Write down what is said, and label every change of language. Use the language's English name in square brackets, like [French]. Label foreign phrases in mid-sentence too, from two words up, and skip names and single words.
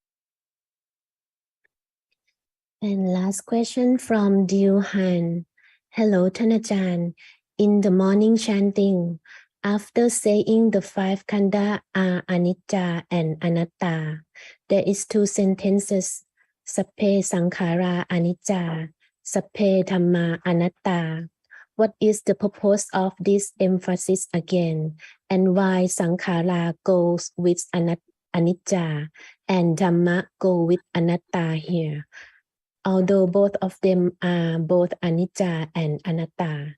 [English] And last question from Diu Han. Hello, Thanajan. In the morning chanting, after saying the 5 khandha are anicca and anatta, there is 2 sentences. [Pali] Sapphe sankhara anicca, sapphe dhamma anatta. [English] What is the purpose of this emphasis again? And why sankhara goes with anicca and dhamma go with anatta here? Although both of them are both anicca and anatta.